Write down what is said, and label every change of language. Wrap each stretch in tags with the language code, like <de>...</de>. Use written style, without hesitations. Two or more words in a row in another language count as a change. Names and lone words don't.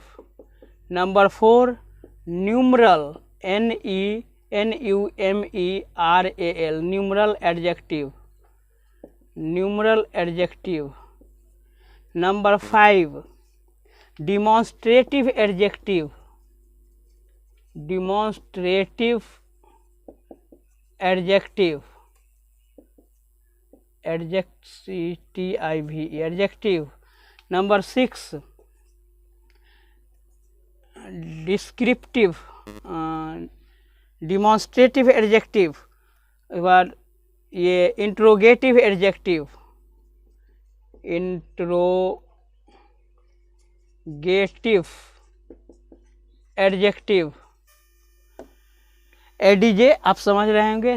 <en>number 4 numeral, NUMERAL, numeral adjective. number 5 demonstrative adjective, demonstrative adjective. adjective, adjective. Number 6, descriptive, demonstrative adjective,</en> <hi>और ये</hi> <en>interrogative adjective, interrogative adjective, ADJ</en> <hi>आप समझ रहे होंगे।</hi>